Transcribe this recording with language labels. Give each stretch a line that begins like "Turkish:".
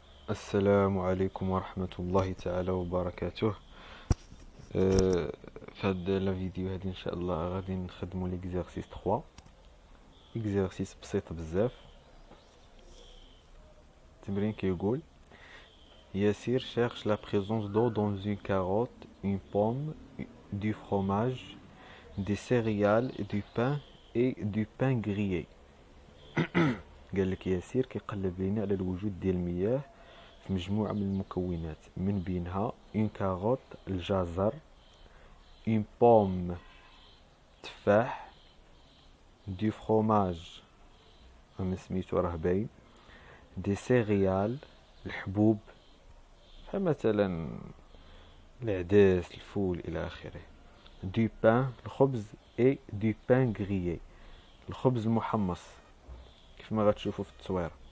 Arabic: السلام عليكم ورحمة الله تعالى وبركاته. في هاد لا فيديو هادي ان شاء الله غادي نخدمو ليكزارسيس 3. اكزارسيس بسيط بزاف. التمرين كيقول
French: Yassir cherche la présence d'eau dans une carotte, une pomme, du fromage, des céréales, du pain et du pain grillé.
Arabic: قال لك ياسير كيقلب لينا على الوجود ديال المياه في مجموعة من المكونات من بينها
French: اون كاروت
Arabic: الجزر،
French: اون بوم
Arabic: تفاح،
French: دو فروماج
Arabic: انا سميتو راه باين،
French: دي سيريال
Arabic: الحبوب بحال مثلا العدس الفول الى اخره، دو بان الخبز اي
French: دو بان غريي
Arabic: الخبز المحمص كيف ما غتشوفوا في التصوير.